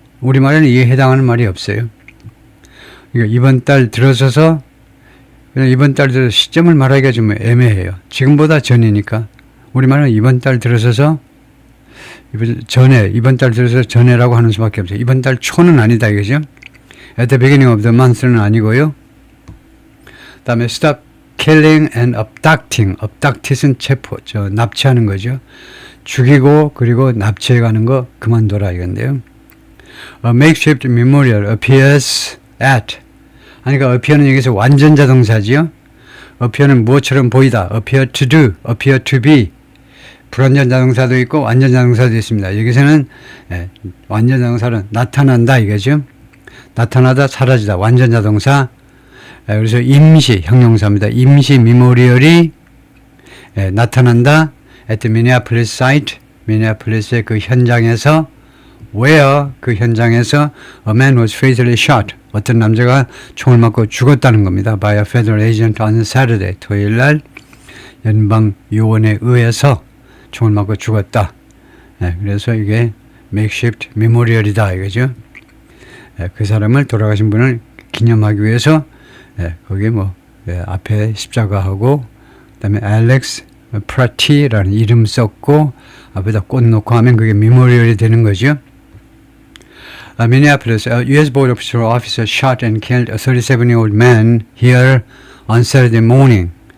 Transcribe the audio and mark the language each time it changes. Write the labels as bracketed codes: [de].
[ko] 우리말에는 이에 해당하는 말이 없어요. 그러니까 이번 달 들어서서, 이번 달 들어서 시점을 말하기가 좀 애매해요. 지금보다 전이니까. 우리말은 이번 달 들어서서 이번 달 들어서 전에라고 하는 수밖에 없어요. 이번 달 초는 아니다 이거죠. [en] At the beginning of the month는 아니고요. [ko] 그 다음에 [en] stop killing and abducting. [ko] abduct은 납치하는 거죠. 죽이고 그리고 납치해 가는 거 그만둬라 이건데요. [en] A makeshift memorial appears at. [ko] 그러니까 appear는 여기서 완전 자동사지요. appear는 무엇처럼 보이다. [en] appear to do, appear to be. [ko] 불완전 자동사도 있고 완전 자동사도 있습니다. 여기서는 완전 자동사는 나타난다 이거죠. 나타나다, 사라지다. 완전 자동사 그래서 임시 형용사입니다. 임시 메모리얼이 나타난다. [en] at the Minneapolis site, [ko] 미네아폴리스의 그 현장에서 [en] where 그 현장에서 a man was fatally shot. [ko] 어떤 남자가 총을 맞고 죽었다는 겁니다. [en] by a federal agent on Saturday. [ko] 토요일 날 연방 요원에 의해서 총을 맞고 죽었다. 그래서 이게 [en] makeshift memorial [ko] 이다 이거죠. 그 사람을 돌아가신 분을 기념하기 위해서 거기 앞에 십자가하고 그다음에 알렉스 프라티라는 이름 썼고 앞에다 꽃 놓고 하면 그게 메모리얼이 되는 거죠. [en] Minneapolis, a U.S. Border Patrol officer shot and killed a 37-year-old man here on Saturday morning.